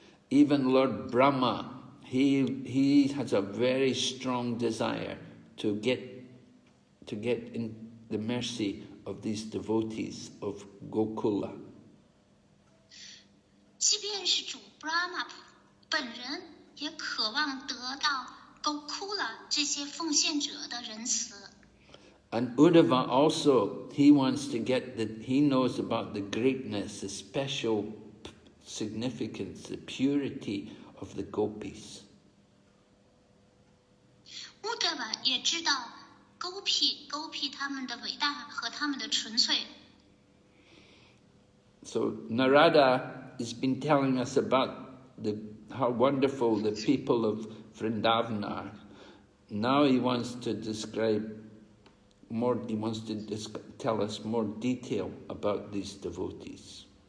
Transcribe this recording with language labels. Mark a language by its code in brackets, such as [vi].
[en] Even Lord Brahma, he has a very strong desire to get in the mercy of these devotees of Gokula. [zh] 即便是主 Brahma 本人也渴望得到 Gokula 这些奉献者的仁慈。 [en] And Uddhava also, he wants to get he knows about the greatness, the special significance, the purity of the gopis. [zh] Uddhava 也知道 Gopi 他们的伟大和他们的纯粹。 [en] So Narada has been telling us about how wonderful the people of Vrindavan are. Now he wants to describe more, he wants to tell us more detail about these devotees.